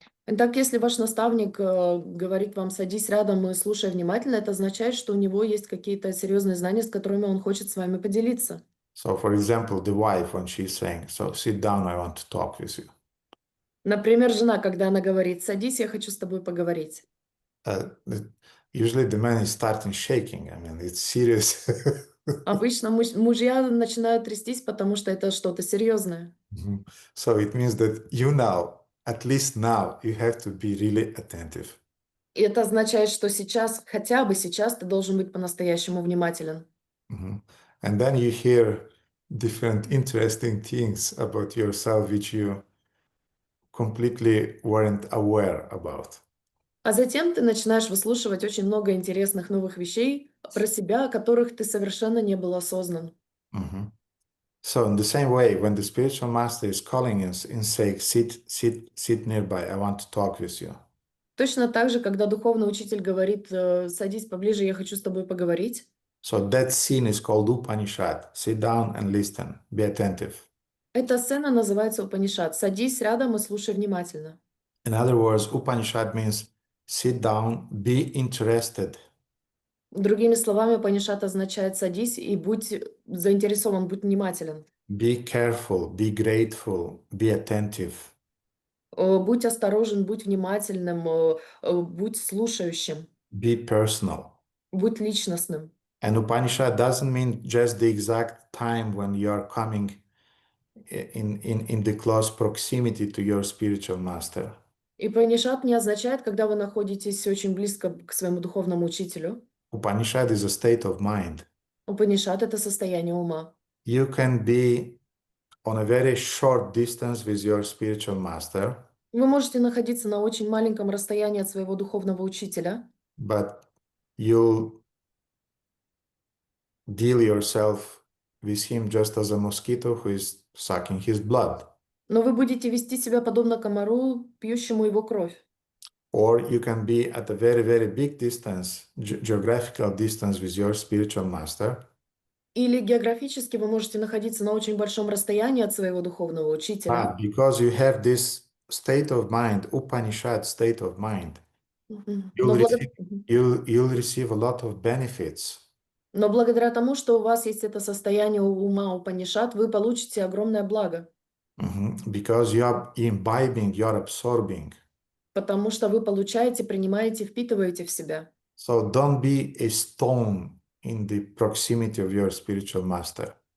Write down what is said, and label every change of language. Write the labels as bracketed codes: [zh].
[ru] Итак, если ваш наставник говорит вам «садись рядом и слушай внимательно», это означает, что у него есть какие-то серьезные знания, с которыми он хочет с вами поделиться. [en] So, for example, the wife, when she's saying, so sit down, I want to talk with you. [ru] Например, жена, когда она говорит «садись, я хочу с тобой поговорить». [en] Usually the man is starting shaking. I mean, it's serious. [ru] Обычно мужья начинают трястись, потому что это что-то серьезное. [en] So it means that you now, at least now, you have to be really attentive. [ru] И это означает, что сейчас, хотя бы сейчас, ты должен быть по-настоящему внимателен. [en] And then you hear different interesting things about yourself which you completely weren't aware about. [ru] А затем ты начинаешь выслушивать очень много интересных новых вещей про себя, о которых ты совершенно не был осознан. [en] So in the same way, when the spiritual master is calling us and saying, sit nearby, I want to talk with you. [ru] Точно так же, когда духовный учитель говорит «садись поближе, я хочу с тобой поговорить». [en] So that scene is called Upanishad. Sit down and listen. Be attentive. [ru] Эта сцена называется Упанишад. Садись рядом и слушай внимательно. [en] In other words, Upanishad means sit down, be interested. [ru] Другими словами, Упанишад означает «садись и будь заинтересован, будь внимателен». [en] Be careful, be grateful, be attentive. [ru] Будь осторожен, будь внимательным, будь слушающим, [en] Be personal. [ru] будь личностным. [en] And Upanishad doesn't mean just the exact time when you are coming in the close proximity to your spiritual master. [ru] И Упанишад не означает, когда вы находитесь очень близко к своему духовному учителю. [en] Upanishad is a state of mind. [ru] Упанишад — это состояние ума. [en] You can be on a very short distance with your spiritual master, [ru] Вы можете находиться на очень маленьком расстоянии от своего духовного учителя, [en] but you'll deal yourself with him just as a mosquito who is sucking his blood. [ru] но вы будете вести себя подобно комару, пьющему его кровь. [en] Or you can be at a very, very big distance, geographical distance with your spiritual master, [ru] Или географически вы можете находиться на очень большом расстоянии от своего духовного учителя. [en] but because you have this state of mind, Upanishad state of mind, [ru] Но [en] you'll receive a lot of benefits. [ru] Но благодаря тому, что у вас есть это состояние ума Упанишад, вы получите огромное благо, [en] Because you are imbibing, you are absorbing. [ru] потому что вы получаете, принимаете, впитываете в себя. [en] So don't be a stone in the proximity of your spiritual master.